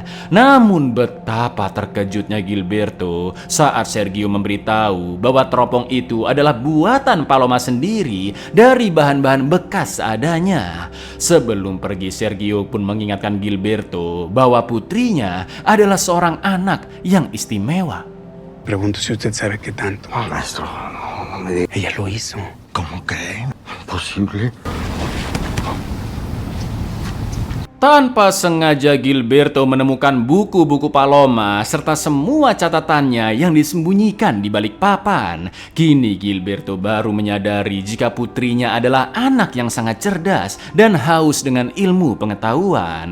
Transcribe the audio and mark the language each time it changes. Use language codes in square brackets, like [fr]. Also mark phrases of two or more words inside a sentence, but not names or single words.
[id] Namun betapa terkejutnya Gilberto saat Sergio memberitahu bahwa teropong itu adalah buatan Paloma sendiri dari bahan-bahan bekas seadanya. Sebelum pergi Sergio pun mengingatkan Gilberto bahwa putrinya adalah seorang anak yang istimewa. [es] Pregunto si usted sabe qué tanto. Maestro, no me diga. Ella lo hizo. ¿Cómo cree? Imposible. [id] Tanpa sengaja Gilberto menemukan buku-buku Paloma serta semua catatannya yang disembunyikan di balik papan. Kini Gilberto baru menyadari jika putrinya adalah anak yang sangat cerdas dan haus dengan ilmu pengetahuan.